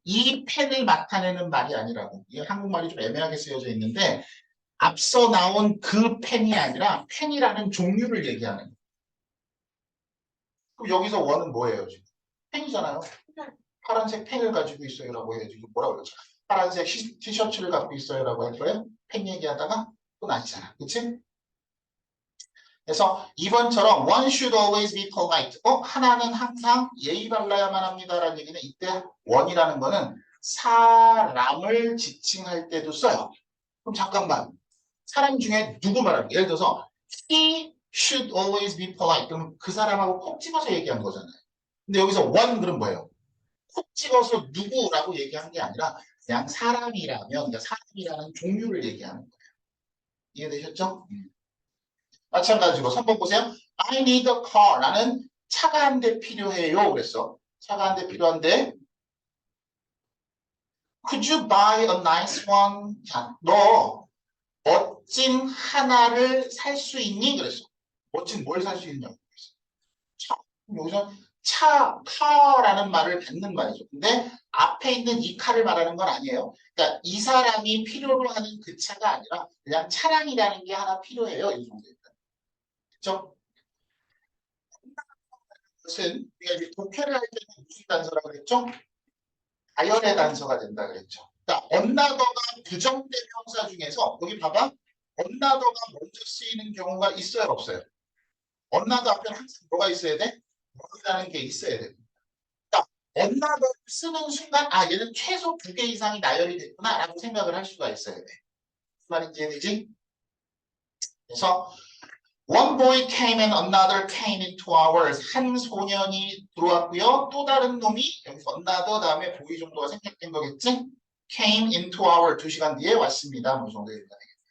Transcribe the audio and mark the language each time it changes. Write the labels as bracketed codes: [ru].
[ko] 이 펜을 나타내는 말이 아니라고. 이게 한국말이 좀 애매하게 쓰여져 있는데 앞서 나온 그 펜이 아니라 펜이라는 종류를 얘기하는 거예요. 그럼 여기서 원은 뭐예요 지금? 펜이잖아요. 파란색 펜을 가지고 있어요라고 해야지. 이거 뭐라고 그러죠? 파란색 티셔츠를 갖고 있어요라고 할 거예요? 펜 얘기하다가 그건 아니잖아. 그치? 그래서 2번처럼 [en] one should always be polite. [ko] 하나는 항상 예의 발라야만 합니다라는 얘기는 이때 one이라는 거는 사람을 지칭할 때도 써요. 그럼 잠깐만. 사람 중에 누구 말하는 예를 들어서 [en] he should always be polite. [ko] 그럼 그 사람하고 콕 집어서 얘기한 거잖아요. 근데 여기서 one 그럼 뭐예요? 콕 집어서 누구라고 얘기한 게 아니라 그냥 사람이라면 그러니까 사람이라는 종류를 얘기하는 거예요. 이해되셨죠? 마찬가지로 3번 보세요. [en] I need a car. [ko] 나는 차가 한 대 필요해요. 그랬어. 차가 한 대 필요한데 [en] Could you buy a nice one? [ko] 자, 너 멋진 하나를 살 수 있니? 그랬어. 멋진 뭘 살 수 있냐고 그랬어. 차. 여기서 car라는 말을 받는 말이죠. 근데 앞에 있는 이 car을 말하는 건 아니에요. 그러니까 이 사람이 필요로 하는 그 차가 아니라 그냥 차량이라는 게 하나 필요해요. 이 정도입니다. 그렇죠? 것은 우리가 이제 독해를 할 때는 무슨 단서라고 그랬죠? 가열의 단서가 된다 그랬죠. 그러니까 언나더가 부정대명사 중에서 여기 봐봐. 언나더가 먼저 쓰이는 경우가 있어요, 없어요? 언나더 앞에 항상 뭐가 있어야 돼? 뭐라는 게 있어야 돼. 그러니까 언나더를 쓰는 순간 얘는 최소 2개 이상이 나열이 됐구나라고 생각을 할 수가 있어야 돼. 무슨 말인지 이해되지? 그래서 [en] One boy came and another came in 2 hours. [ko] 한 소년이 들어왔고요. 또 다른 놈이 여기서 another 다음에 boy 정도가 생략된 거겠지? [en] Came in 2 hours. [ko] 2시간 뒤에 왔습니다. 뭐 정도 얘기가 되겠네요.